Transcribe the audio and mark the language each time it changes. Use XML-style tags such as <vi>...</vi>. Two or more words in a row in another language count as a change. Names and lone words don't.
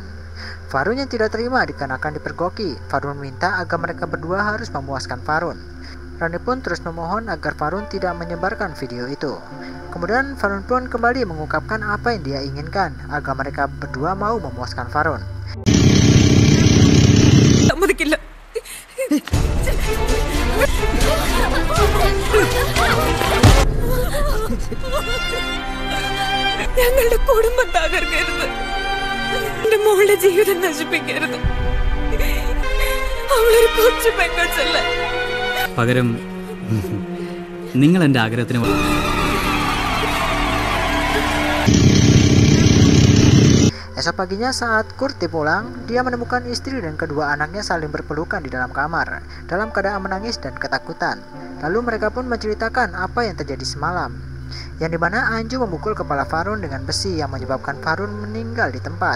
<id>Farun yang tidak terima dikarenakan dipergoki. Farun meminta agar mereka berdua harus memuaskan Farun. Rani pun terus memohon agar Farun tidak menyebarkan video itu. Kemudian Farun pun kembali mengungkapkan apa yang dia inginkan agar mereka berdua mau memuaskan Farun.</id> <ml>ഞങ്ങളുടെ കുടുംബം തകർക്കരുത്, എന്റെ മോളുടെ ജീവിതം നശിപ്പിക്കരുത്. അവളൊരു കൊച്ചു പെൺകൊച്ചല്ല. പകരം നിങ്ങൾ എന്റെ ആഗ്രഹത്തിന്</ml> <id>Esok paginya saat Kurti pulang, dia menemukan istri dan kedua anaknya saling berpelukan di dalam kamar, dalam keadaan menangis dan ketakutan. Lalu mereka pun menceritakan apa yang terjadi semalam, yang dimana Anju memukul kepala Farun dengan besi yang menyebabkan Farun meninggal di tempat.</id>